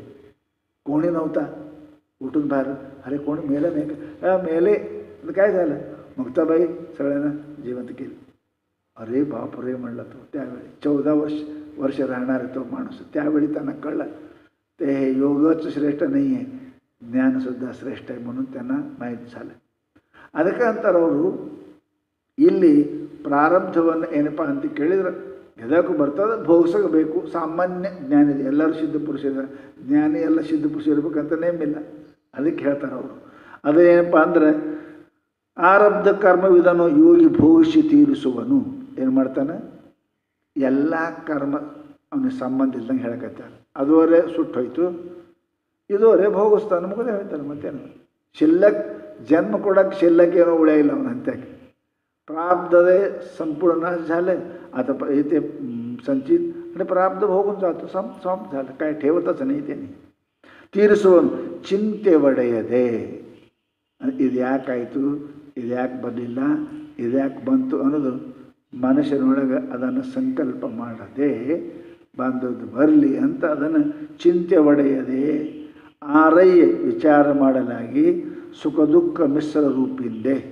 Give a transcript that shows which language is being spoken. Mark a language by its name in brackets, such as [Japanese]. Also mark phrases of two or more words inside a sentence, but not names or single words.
[Marathi] कोणी नव्हता उठून बाहेर, अरे कोणी मेलं नाही का, मेले काय झालं, मुक्ताबाई सगळ्यांना जिवंत केली. अरे बापरे म्हणला तो. त्यावेळी 14 वर्ष राहणार तो माणूस. त्यावेळी त्यांना कळलं ते हे योगच श्रेष्ठ नाही आहे, ज्ञानसुद्धा श्रेष्ठ आहे म्हणून त्यांना ಮಾಹಿತಿ झालं. [Kannada] ಅದಕ್ಕೆ ಅಂತಾರವರು ಇಲ್ಲಿ ಪ್ರಾರಬ್ಧವನ್ನು ಏನಪ್ಪ ಅಂತ ಕೇಳಿದ್ರೆ ಎದಕ್ಕೂ ಬರ್ತದೆ, ಭೋಗಿಸಬೇಕು. ಸಾಮಾನ್ಯ ಜ್ಞಾನ ಇದೆ, ಎಲ್ಲರೂ ಸಿದ್ಧ ಪುರುಷ ಇದ್ದಾರೆ, ಜ್ಞಾನಿ ಎಲ್ಲ ಸಿದ್ಧ ಪುರುಷ ಇರ್ಬೇಕಂತ ನೇಮಿಲ್ಲ. ಅದಕ್ಕೆ ಹೇಳ್ತಾರೆ ಅವರು. ಅದೇನಪ್ಪ ಅಂದರೆ ಆರಬ್ಧ ಕರ್ಮವಿದನು ಯೋಗಿ ಭೋಗಿಸಿ ತೀರಿಸುವನು ಏನು ಮಾಡ್ತಾನೆ, ಎಲ್ಲ ಕರ್ಮ ಅವನಿಗೆ ಸಂಬಂಧ ಇಲ್ದಂಗೆ ಹೇಳಕತ್ತಾರೆ. ಅದುವರೆ ಸುಟ್ಟೋಯ್ತು, ಇದುವರೆ ಭೋಗಿಸ್ತಾನೆ, ಮುಗಿದೇ ಹೇಳ್ತಾನೆ. ಮತ್ತೇನು ಶಿಲ್ಲಕ್ [Marathi] जन्म कोडाक शिल्लक [Kannada] ಏನೋ ಉಳಿಯಿಲ್ಲ ಅವನ ಅಂತ್ಯಾಕೆ. [Marathi] प्रारब्धे संपूर्ण नाश झाले. आता इथे संचित आणि प्रारब्ध भोगून जातो, समाप्त झालं, काय ठेवतच नाही त्यांनी. [Kannada] ತೀರಿಸುವನು ಚಿಂತೆ ಒಡೆಯದೆ. ಇದ್ಯಾಕಾಯಿತು, ಇದ್ಯಾಕೆ ಬರಲಿಲ್ಲ, ಇದ್ಯಾಕೆ ಬಂತು ಅನ್ನೋದು ಮನುಷ್ಯನೊಳಗೆ ಅದನ್ನು ಸಂಕಲ್ಪ ಮಾಡದೆ ಬಂದದ್ದು ಬರಲಿ ಅಂತ ಅದನ್ನು ಚಿಂತೆ ಒಡೆಯದೆ ಆರಯ್ಯ ವಿಚಾರ ಮಾಡಲಾಗಿ ಸುಖ ದುಃಖ ಮಿಶ್ರ ರೂಪಿಂದೆ.